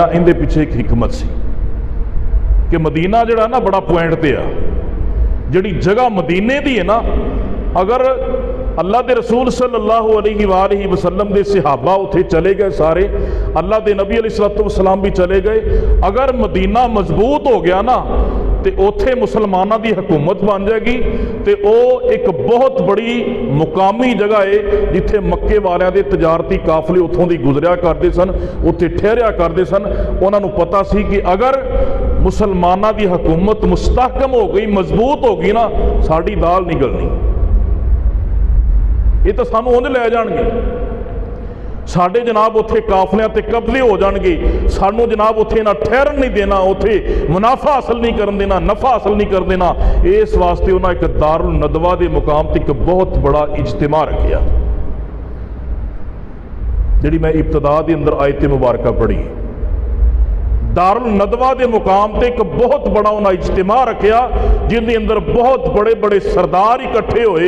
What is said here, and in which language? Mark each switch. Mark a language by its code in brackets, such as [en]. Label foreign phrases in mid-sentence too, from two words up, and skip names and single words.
[pa] ان دے پیچھے ایک حکمت سی کہ مدینہ جڑا نا بڑا پوائنٹ تے آ، جڑی جگہ مدینے دی ہے نا، اگر اللہ دے رسول [ar] صلی اللہ علیہ وآلہ وسلم [pa] دے صحابہ اتھے چلے گئے سارے، اللہ دے نبی [ar] علیہ الصلوۃ والسلام [pa] بھی چلے گئے، اگر مدینہ مضبوط ہو گیا نا تے اوتھے مسلمانہ دی حکومت بن جائے گی، تے او ایک بہت بڑی مقامی جگہ ہے جتھے مکے والیاں دے تجارتی قافلے اتھوں دی گزریا کرتے سن، اتھے ٹھہریا کرتے سن۔ انہاں نو پتہ سی کہ اگر مسلمانہ دی حکومت مستحکم ہو گئی، مضبوط ہو گئی نا، ساڑی دال نگلنی۔ اے تے سانوں اونج لے جانگے، ساڈے جناب اوتھے قافلیاں تے قبضے ہو جانگے، سانوں جناب اوتھے نہ ٹھہرن نہیں دینا، اوتھے منافع حاصل نہیں کرن دینا، نفع حاصل نہیں کر دینا. اس واسطے انہیں ایک دار الندوہ کے مقام تے ایک بہت بڑا اجتماع رکھیا، جہڑی میں ابتدا کے اندر آیت مبارک پڑھی. دار الندوہ کے مقام تے ایک بہت بڑا انہیں اجتماع رکھیا، جس کے اندر بہت بڑے بڑے سردار اکٹھے ہوئے.